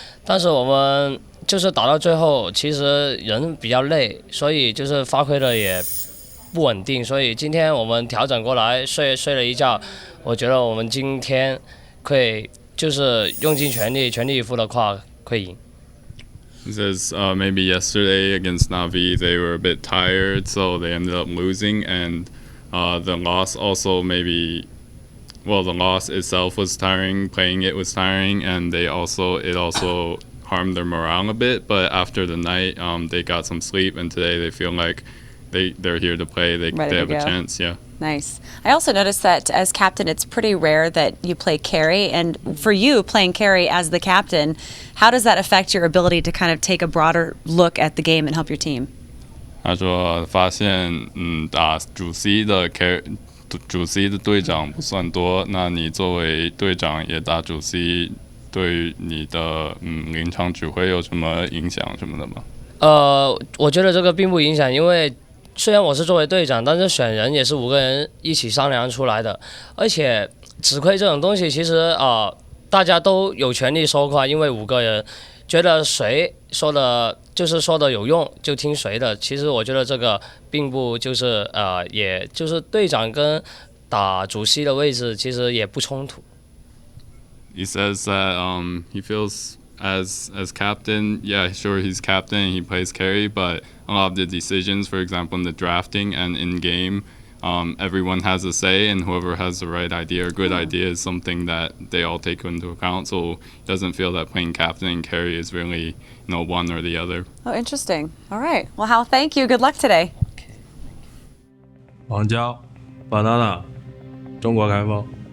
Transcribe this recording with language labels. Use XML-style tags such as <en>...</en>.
<zh>但是我们就是打到最后，其实人比较累，所以就是发挥的也不稳定。所以今天我们调整过来，睡了一觉，我觉得我们今天可以就是用尽全力以赴的话，可以赢。</zh> <en>He says maybe yesterday against Navi they were a bit tired, so they ended up losing, and the loss also the loss itself was tiring, playing it was tiring, and it also harmed their morale a bit. But after the night, they got some sleep, and today they feel like they're here to play. They have a chance, yeah. Nice. I also noticed that as captain, it's pretty rare that you play carry, and for you playing carry as the captain, how does that affect your ability to kind of take a broader look at the game and help your team?</en> <zh>他说发现打主 C 的队长不算多，那你作为队长也打主 C， 对于你的临场指挥有什么影响什么的吗？我觉得这个并不影响，因为虽然我是作为队长，但是选人也是5个人一起商量出来的，而且指挥这种东西其实大家都有权利说话，因为5个人觉得谁说的有用就听谁的。其实我觉得这个并不就是也就是队长跟打主席的位置其实也不冲突。</zh> <en>He says that he feels as captain, yeah, sure he's captain, he plays carry, but a lot of the decisions, for example, in the drafting and in game, everyone has a say, and whoever has the right idea or good idea is something that they all take into account. So he doesn't feel that playing captain and carry is really, one or the other. Oh, interesting. All right. Well, Hal, thank you. Good luck today.</en> <zh>王娇 Banana 中国开封</zh>